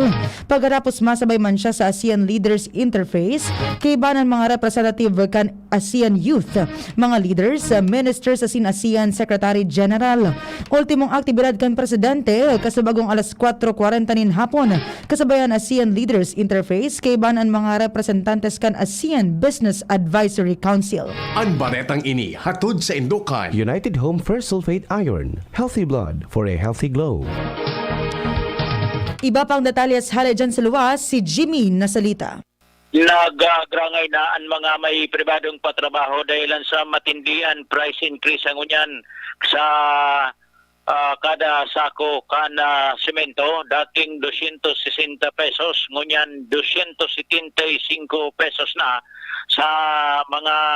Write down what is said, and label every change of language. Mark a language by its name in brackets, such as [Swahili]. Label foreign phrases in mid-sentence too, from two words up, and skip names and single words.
[Bikol] Pagkatapos masabay man siya sa ASEAN Leaders Interface kay banan mga representative kan ASEAN Youth, mga leaders, ministers ASEAN Secretary General. Ultimong aktibidad kan presidente kasabagong alas 4:40 nin hapon kasabayan ASEAN Leaders Interface kay banan mga representantes kan ASEAN Business Advisory Council. Ang baretang ini hatod sa Indokan. [English] United Home First Sulfate Iron. Healthy blood for a healthy glow. [Bikol] Iba pang detalles hali dyan sa luwas, si Jimmy Nasalita. Nagagrangay na ang mga may pribadong patrabaho dahilan sa matindihan [English] price increase [Bikol] ang unyan sa kada sako kana semento dating 260 pesos ngunyan 275 pesos na sa mga